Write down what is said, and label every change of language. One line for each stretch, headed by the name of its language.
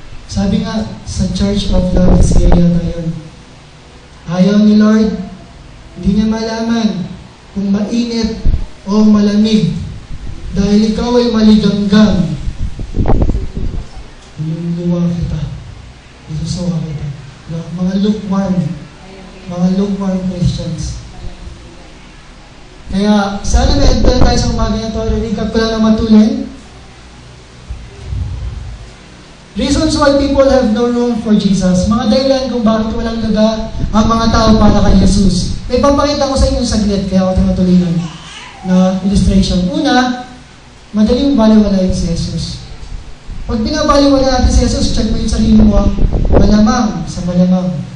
Filipino: Sabi nga sa Church of Laodicea tayo, ayaw ni Lord, hindi niya malaman kung mainit o malamig dahil ikaw ay maligamgam. Luluwa kita. Isusuka kita. Mga lukewarm. Mga lukewarm Christians. Kaya, sana may tayo sa umaga na ito. Recap ko lang na matulin.
English: Reasons why people have no room for Jesus.
Filipino: Mga dahilan kung bakit walang lugar ang mga tao para kay Jesus. May papakita ko sa inyo saglit, kaya ako tinutuloy na illustration. Una, madaling baliwalayin si Jesus. Pag binabaliwala natin si Jesus, check mo yung sarili mo, malamang sa malamang.